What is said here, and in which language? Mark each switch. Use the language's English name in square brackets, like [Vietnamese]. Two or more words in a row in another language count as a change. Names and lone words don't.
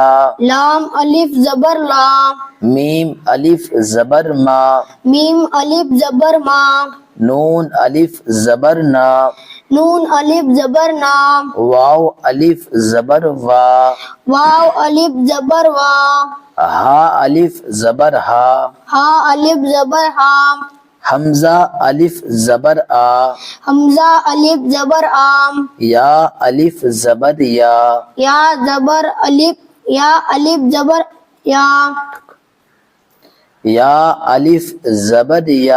[Urdu] لام الف زبر لا میم الف زبر ما میم الف زبر ما نون الف زبر نا نون الف زبر نا واو الف زبر وا واو الف زبر وا ہا الف زبر ہا ہا الف زبر ہا حمزہ الف زبر آ حمزہ الف زبر آم یا الف زبر یا یا زبر الف یا الف زبر یا یا الف زبر یا